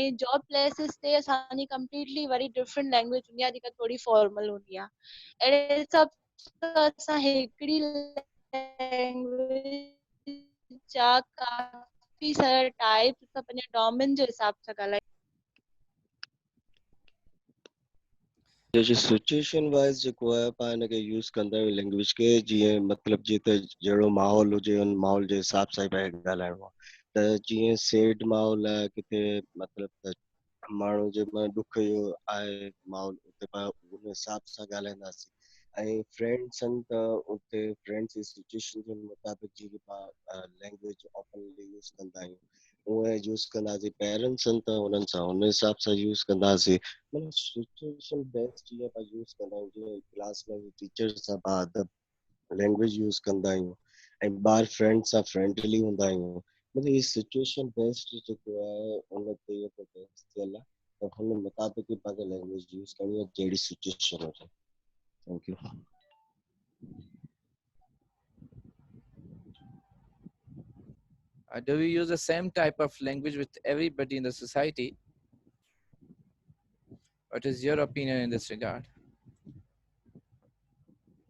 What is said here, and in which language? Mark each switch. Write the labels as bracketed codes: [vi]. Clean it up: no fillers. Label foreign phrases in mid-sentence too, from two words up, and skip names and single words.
[sd] ऐं [en] job places [sd] ते असांजी कम्पलीटली वरी [en] different language [sd] हूंदी आहे जेका थोरी फॉर्मल हूंदी आहे। अहिड़े हिसाब सां असां हिकिड़ी लैंग्वेज जा काफ़ी सारा टाइप्स असां पंहिंजे डोमेन जे हिसाब सां ॻाल्हाए। जैसे [en] situation wise [sd] जेको आहे पाण हिनखे यूज़ कंदा आहियूं लैंग्वेज खे, जीअं मतिलबु जीअं त जहिड़ो माहौल हुजे उन माहौल जे हिसाब सां ई पाण ॻाल्हाइणो आहे। त जीअं सैड माहौल आहे किथे, मतिलबु त माण्हू जे में ॾुख जो आहे माहौल, उते पाण उन हिसाब सां ॻाल्हाईंदासीं। ऐं फ्रेंड्स आहिनि त उते फ्रेंड्स जी सिचुएशन जे मुताबिक़ जीअं पाण [en] language openly use [sd] कंदा आहियूं उहे यूज़ कंदासीं। पेरेंट्स आहिनि त उन्हनि सां उन हिसाब सां यूज़ कंदासीं। मतलब [en] situation based [sd] जीअं पाण यूज़ कंदा आहियूं, जीअं क्लास में टीचर सां पाण अदब [en] language use [sd] कंदा आहियूं ऐं ॿार फ्रेंड सां फ्रेंडली हूंदा आहियूं। मतलब ये [en] situation based [sd] जेको आहे उन ते बेस थियल आहे, त हुन मुताबिक़ ई पाण [en] language use [sd] करणी आहे जहिड़ी सिचुएशन हुजे। [en] Thank you. Do we use the same type of language with everybody in the society? What is your opinion in this regard?